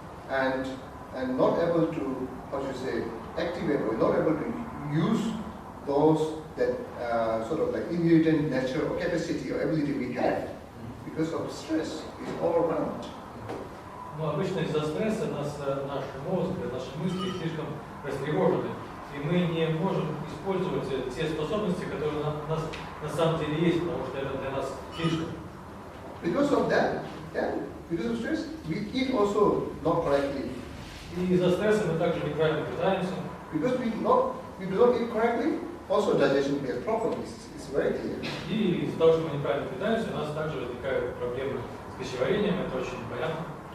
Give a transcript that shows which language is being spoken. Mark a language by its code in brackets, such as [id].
[en] and not able to, activate or not able to use those that sort of like inherent nature or capacity or ability we have because of stress is all around. [ru] Но обычно из-за стресса наш мозг, наши мысли слишком растревожены, и мы не можем использовать те способности, которые у нас на самом деле есть, потому что это для нас слишком. [en] Because of that, because of stress, we eat also not correctly. [ru] И из-за стресса мы также неправильно питаемся. [en] Because we do not eat correctly, also digestion plays problems. It's very clear. [ru] И из-за того, что мы неправильно питаемся, у нас также возникают проблемы с пищеварением, это очень понятно.